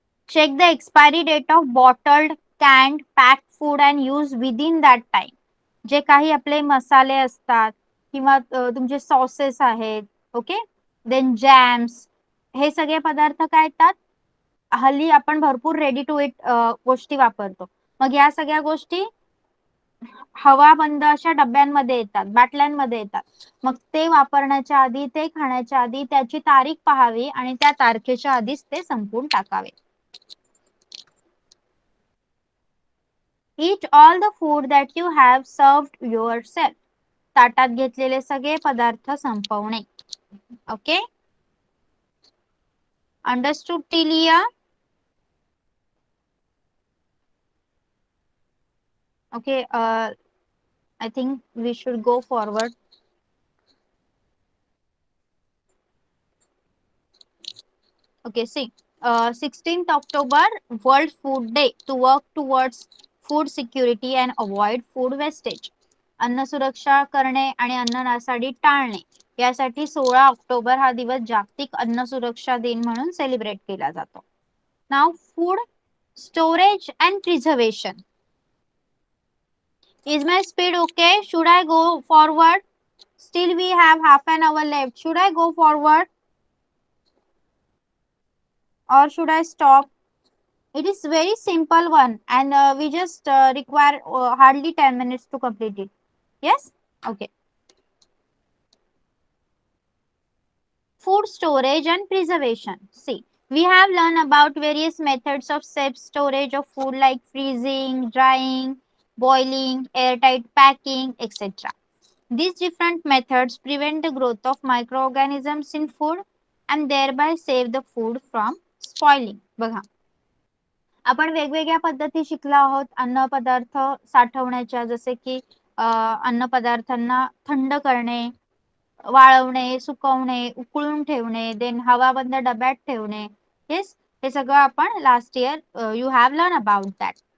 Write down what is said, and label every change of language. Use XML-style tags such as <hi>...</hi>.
<en>Check the expiry date of bottled, canned, packed food and use within that time.</en> <mr>जे काही आपले मसाले असतात किंवा तुमचे सॉसेस आहेत, ओके, देन जॅम्स, हे सगळे पदार्थ काय येतात? हल्ली आपण भरपूर रेडी टू इट गोष्टी वापरतो. मग या सगळ्या गोष्टी हवा बंद अशा डब्यांमध्ये येतात, बाटल्यांमध्ये येतात. मग ते वापरण्याच्या आधी, ते खाण्याच्या आधी त्याची तारीख पाहावी आणि त्या तारखेच्या आधीच ते संपवून टाकावे.</mr> <en>Eat all the food that you have served yourself.</en> <mr>ताटात घेतलेले सगळे पदार्थ संपवणे.</mr> <en>Okay, understood till here? Okay, I think we should go forward. Okay, see, 16th October, World Food Day, to work towards food security and avoid food wastage.</en> <mr>अन्न सुरक्षा करणे आणि अन्न नासाडी टाळणे यासाठी 16 ऑक्टोबर हा दिवस जागतिक अन्न सुरक्षा दिन म्हणून सेलिब्रेट केला जातो.</mr> <en>Now food storage and preservation. Is my speed okay? Should I go forward? Still we have half an hour left. Should I go forward or should I stop? It is very simple one and we just require hardly 10 minutes to complete it. Yes? Okay. Food storage and preservation. See, we have learned about various methods of safe storage of food like freezing, drying, boiling, airtight packing, etc. These different methods prevent the growth of microorganisms in food and thereby save the food from spoiling.</en> <mr>बघा, आपण वेगवेगळ्या पद्धती शिकला आहोत अन्न पदार्थ साठवण्याच्या, जसे की अन्न पदार्थांना थंड करणे, वाळवणे, सुकवणे, उकळून ठेवणे, देन हवाबंद डब्यात ठेवणे.</mr> <en>yes,</en> <mr>हे सगळं आपण</mr> <en>Last year you have learn about that.</en>